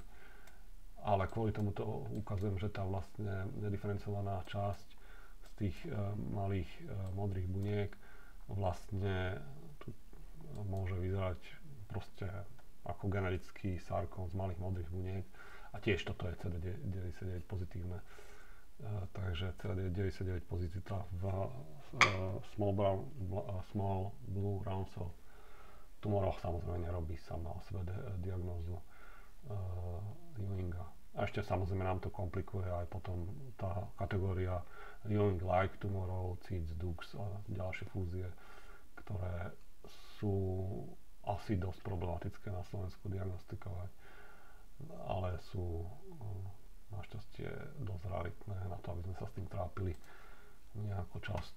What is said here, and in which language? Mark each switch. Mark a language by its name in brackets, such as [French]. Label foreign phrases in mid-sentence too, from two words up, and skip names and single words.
[Slovak] Ale kvôli tomu to ukazujem, že tá vlastne nediferencovaná časť z tých malých modrých buniek vlastne tu môže vyzerať proste ako generický sarkom z malých modrých buniek a tiež toto je CD99 pozitívne. Takže CD99 pozitivita v [English] small blue round cell [Slovak] tumoroch samozrejme nerobí sama o sebe diagnózu Ewinga. A ešte samozrejme nám to komplikuje aj potom tá kategória Ewing-like tumorov, CIDS, DUX a ďalšie fúzie, ktoré sú asi dosť problematické na Slovensku diagnostikovať, ale sú našťastie dosť raritné na to, aby sme sa s tým trápili nejako často.